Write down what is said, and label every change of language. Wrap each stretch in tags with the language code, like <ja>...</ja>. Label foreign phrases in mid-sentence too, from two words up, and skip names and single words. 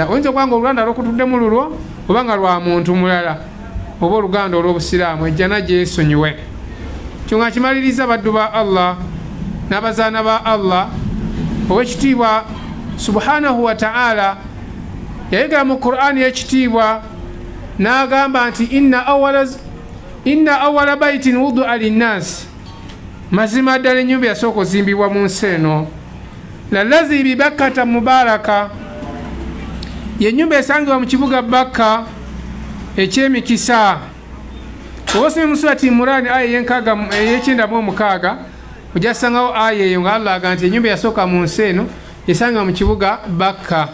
<lg>Oyinza okuba nga oluganda lwokutuddemu lulwo oba nga lwa muntu mulala oba oluganda olw'obusiraamu, ejjana gyesonyiwe. Kyo nga kimaliriza baddu ba Allah n'abazaana ba Allah. Ow'ekitiibwa</lg> <ar>سبحانه وتعالى</ar> <lg>yayogera mu Qur'ani y'ekitiibwa n'agamba nti</lg> <ar>إن أول بيت وضع للناس,</ar> <lg>mazima ddala ennyumba yasooka ozimbibwa mu nsi eno,</lg> <ar>للذي ببكة مباركا,</ar> <lg>ye nnyumba esangibwa mu kibuga Bakka eky'emikisa. Oba osomye mu surati Imran aya ey'e96 ojja kusangawo aya eyo nga Allah agamba nti ennyumba yasooka mu nsi eno esangibwa mu kibuga Bakka.</lg>